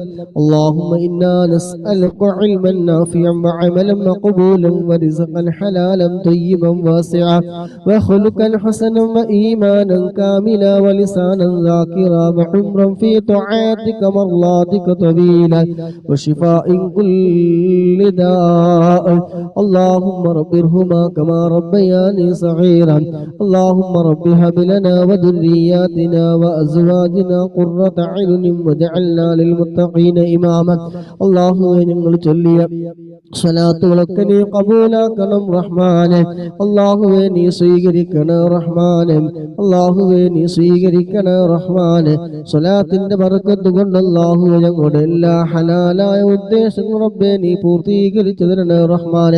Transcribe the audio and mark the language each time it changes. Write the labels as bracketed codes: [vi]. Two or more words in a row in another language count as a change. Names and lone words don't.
[ar] اللهم إنا نسألك علما نافعا وعملا مقبولا ورزقا حلالا طيبا واسعا وخلقا حسنا وإيمانا كاملا ولسانا ذاكرا وعمرا في طاعتك مرضاتك طويلا وشفاء كل داء. اللهم رب ارحمهما كما ربياني صغيرا. اللهم رب هب لنا وذرياتنا وأزواجنا قرة أعين واجعلنا للمتقين إماما. [ml] اللهم ഞങ്ങൾ ചൊല്ലിയ സ്വലാത്തുകളൊക്കെ നീ കബൂലാക്കണം റഹ്മാനെ. അല്ലാഹുവേ നീ സ്വീകരിക്കണം റഹ്മാനെ. അല്ലാഹുവേ നീ സ്വീകരിക്കണം റഹ്മാനെ. സ്വലാത്തിന്റെ ബർക്കത്ത് കൊണ്ട് അല്ലാഹുവേ ഞങ്ങളുടെ എല്ലാ ഹലാലായ ഉദ്ദേശങ്ങളും റബ്ബേ നീ പൂർത്തീകരിച്ചു തരണേ റഹ്മാനെ.